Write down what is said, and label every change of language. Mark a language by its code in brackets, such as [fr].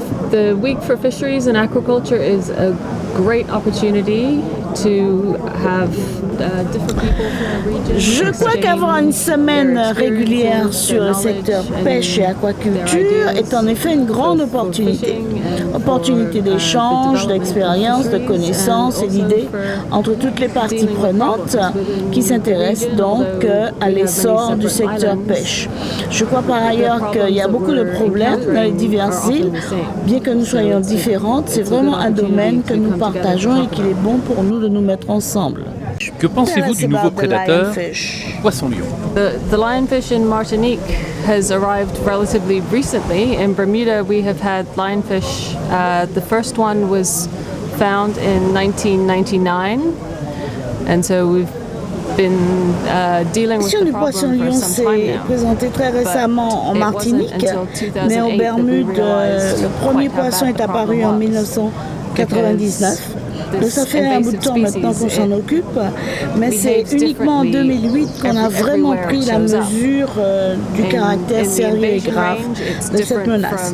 [en] The Week for Fisheries and Aquaculture is a great opportunity to have different people from the region. [fr] Je crois qu'avoir une semaine régulière sur le secteur pêche et aquaculture est en effet une grande opportunité. Opportunité d'échange, d'expérience, de connaissances et d'idées entre toutes les parties prenantes qui s'intéressent donc à l'essor du secteur pêche. Je crois par ailleurs qu'il y a beaucoup de problèmes dans les diverses îles. Bien que nous soyons différentes, c'est vraiment un domaine que nous partageons et qu'il est bon pour nous de nous mettre ensemble. Que pensez-vous du nouveau prédateur, poisson-lion? [en] The lionfish in Martinique has arrived relatively recently. In Bermuda, we have had lionfish. The first one was found in 1999, and so we've been dealing with the problem for some time now. [fr] Présenté très récemment en Martinique, mais aux Bermudes, le premier poisson est apparu en 1999. Donc ça fait un bout de temps maintenant qu'on s'en occupe, mais c'est uniquement en 2008 qu'on a vraiment pris la mesure du caractère sérieux et grave de cette menace.